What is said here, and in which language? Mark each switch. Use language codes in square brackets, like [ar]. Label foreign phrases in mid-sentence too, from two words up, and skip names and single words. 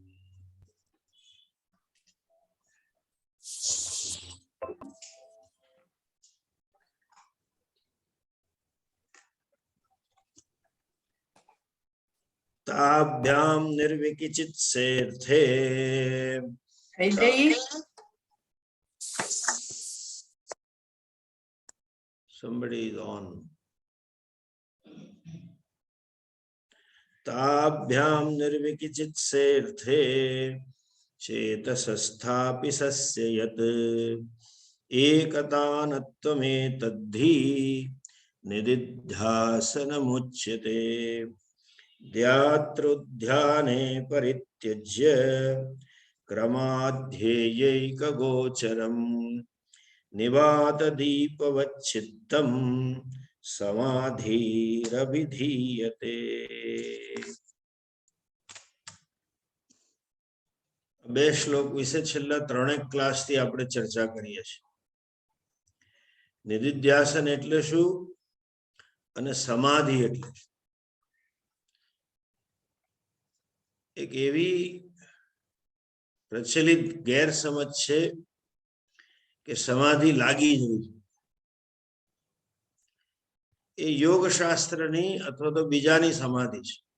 [sa] ताभ्यां निर्विकिचित्सेर्थे [en] somebody is on. [sa] ताभ्यां निर्विकिचित्सेर्थे चेतसस्थापि सस्य यत् एकतानत्वमेतद्धि निदिध्यासनमुच्यते। ध्यातृध्याने परित्यज्य क्रमाध्येयैकगोचरम् निवातदीपवच्चित्तं समाधिरभिधीयते। [gu] બે શ્લોક વિશે છેલ્લા ત્રણેક ક્લાસથી આપણે ચર્ચા કરીએ છીએ। નિધિધ્યાસન એટલે શું અને સમાધિ એટલે શું? એક એવી પ્રચલિત ગેરસમજ છે કે સમાધિ લાગી જ હોય, એ યોગ શાસ્ત્રની અથવા તો બીજાની સમાધિ છે।